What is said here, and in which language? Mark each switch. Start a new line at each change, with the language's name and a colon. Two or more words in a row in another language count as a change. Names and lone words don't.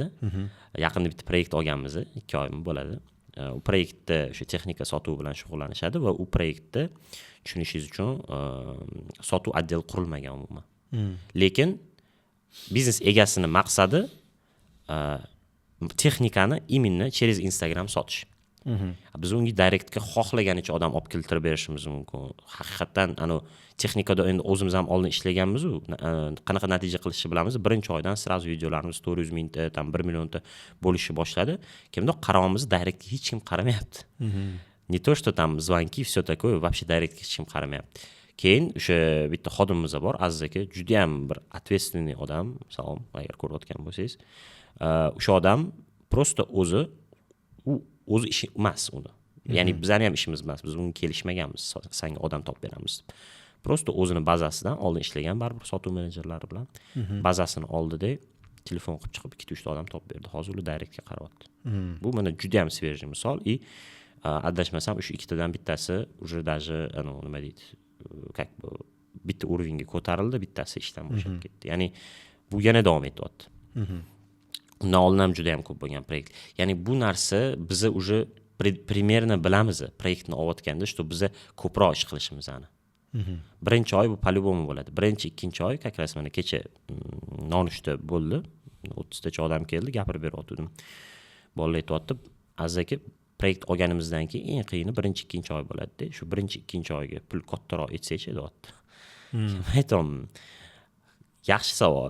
Uzbek: Yaqinda bitta proyekt olganmiz, 2 oymi bo'ladi. U proyektda o'sha texnika sotuv bilan shug'ullanishadi va u proyektda tushunishingiz uchun sotuv otdeli qurilmagan umuman. Lekin biznes egasini maqsadi texnikani
Russian: именно через Instagram
Uzbek: sotish. Biz unga direktga xohlaganicha odam olib keltirib berishimiz mumkin. Haqiqatan texnikada endi o'zimiz ham oldin ishlaganmiz, qanaqa natija qilishni bilamiz. Birinchi oydan sразу videolarimiz 400 mingta, 1 millionta bo'lishni boshladi. Kimdir qarovimiz direktga hech kim qaramayapti.
Russian: Не то что там звонки, все такое, вообще
Uzbek: direktga hech kim qaramayapti. Keyin o'sha bitta xodimimiz bor, Aziz aka, juda ham bir ответственный odam, salom, agar ko'rayotgan bo'lsangiz. O'sha odam просто o'zi ishi emas uni. Ya'ni bizning ham ishimiz emas, biz unga kelishmaganmiz, senga odam topib beramiz. Просто o'zini bazasidan oldin ishlagan baribir sotuv menejerlari bilan bazasini oldida telefon qilib chiqib 2-3 ta odam topib berdi. Hozir ular direktga qaryapti. Bu mana juda ham свежий misol. Adashmasam o'sha ikkitadan bittasi
Russian: уже даже
Uzbek: nima deydi,
Russian: как бы
Uzbek: bitta уровеньga ko'tarildi, bittasi ishdan bo'shab ketdi. Ya'ni bu yana davom etyapti. Undan oldin ham juda ham ko'p bo'lgan proyekt. Ya'ni bu narsa bizni
Russian: уже примерно
Uzbek: bilamiz, proyektni olayotganda, что biza ko'proq ish qilishimizni. Birinchi oy bu по-любому bo'ladi. Birinchi, ikkinchi oy,
Russian: как раз
Uzbek: mana kecha nonushta bo'ldi. 30 tacha odam keldi, gapirib beryotdim. Bolalar aytayapti, Aziz aka, proyekt olganimizdan keyin eng qiyini birinchi, ikkinchi oy bo'ladi-da. Shu birinchi, ikkinchi oyga pul kattaroq etsa-chi, deyapti. Aytaman, yaxshi savol.